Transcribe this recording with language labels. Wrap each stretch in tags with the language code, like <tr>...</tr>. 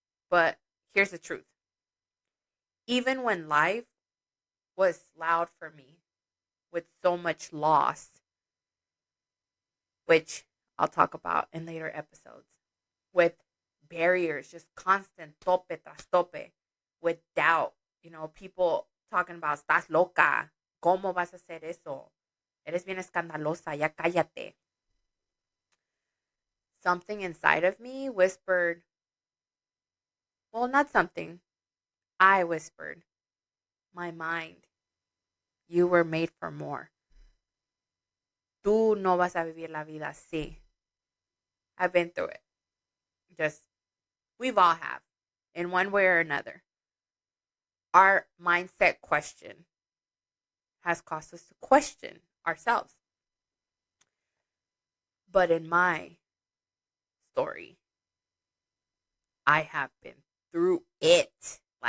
<en>But here's the truth. Even when life was loud for me with so much loss, which I'll talk about in later episodes, with barriers, just constant</en> <es>tope tras tope,</es> <en>with doubt, people talking about,</en> <es>estás loca, ¿cómo vas a hacer eso? Eres bien escandalosa, ya cállate.</es> <en>Something inside of me whispered, well, not something, I whispered, my mind, you were made for more.</en> <es>Tú no vas a vivir la vida así.</es> <en>I've been through it. We've all have, in one way or another. Our mindset question has caused us to question ourselves. But in my story, I have been through it.</en>